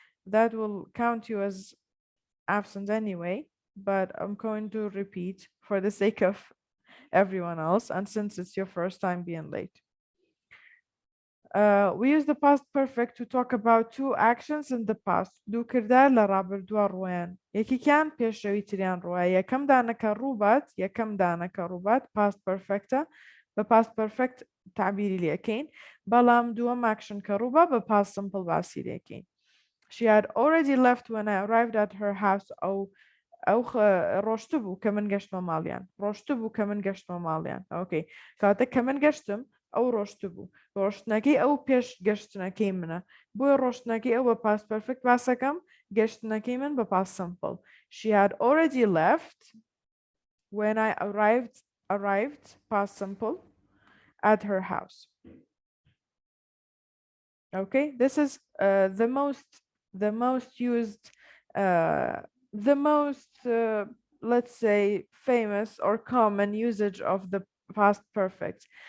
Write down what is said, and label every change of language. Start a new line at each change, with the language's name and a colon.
English: That will count you as absent anyway, but I'm going to repeat for the sake of everyone else, and since it's your first time being late. We use the past perfect to talk about two actions in the past.
Central Kurdish: دو کردار لە ڕابردووە ڕۆیان. یەکێکیان پێشەوی تریان ڕۆیە. یەکەم دانەکە ڕووبات، یەکەم دانەکە ڕووبات past perfectە بە past perfect تعبیری لێکەین. بەڵام دووەم action کە ڕووبە بە past simple باسی لێکەین.
English: She had already left when I arrived at her house.
Central Kurdish: ئەو ڕۆشتە بوو کە من گەشتمە ماڵیان. ڕۆشتە بوو کە من گەشتمە ماڵیان.
English: Okay.
Central Kurdish: کاتە کە من گەشتم ئەو ڕۆشتە بوو. ڕۆشتنەکەی ئەو پێش گەشتنەکەی منە. بۆیە ڕۆشتنەکەی ئەو بە past perfect باسەکەم، گەشتنەکەی من بە past simple.
English: She had already left when I arrived past simple at her house. Okay, this is the most used, let's say, famous or common usage of the past perfect.